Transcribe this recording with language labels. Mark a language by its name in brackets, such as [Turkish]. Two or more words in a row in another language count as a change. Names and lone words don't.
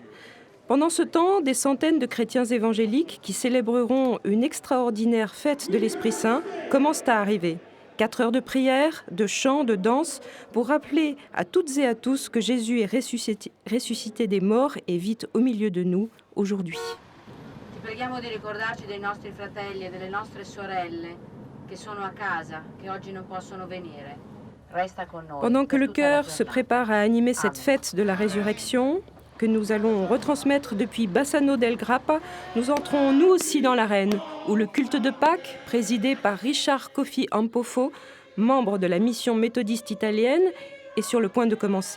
[French] Pendant ce temps, des centaines de chrétiens évangéliques qui célébreront une extraordinaire fête de l'Esprit Saint commencent à arriver. 4 heures de prière, de chant, de danse, pour rappeler à toutes et à tous que Jésus est ressuscité des morts et vit au milieu de nous aujourd'hui. [Italian] Ti preghiamo di ricordarci dei nostri fratelli e delle nostre sorelle che sono a casa, che oggi non possono venire. Resta con noi. [French] Pendant que le chœur se prépare à animer cette fête de la résurrection, que nous allons retransmettre depuis Bassano del Grappa, nous entrons nous aussi dans l'arène, où le culte de Pâques, présidé par Richard Kofi Ampofo, membre de la mission méthodiste italienne, est sur le point de commencer.